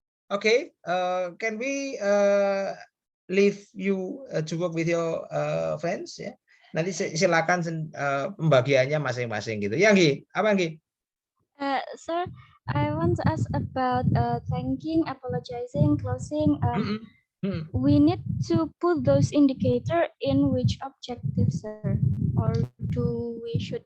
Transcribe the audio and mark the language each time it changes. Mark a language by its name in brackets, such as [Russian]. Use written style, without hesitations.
[English] Okay, can we leave you to work with your friends ya? [Indonesian] Nanti silakan pembagiannya masing-masing gitu. Ya, Nggi, apa Nggi? [English] Sir, I want to ask about thanking, apologizing, closing. We need to put those indicator in which objective, sir, or do we should?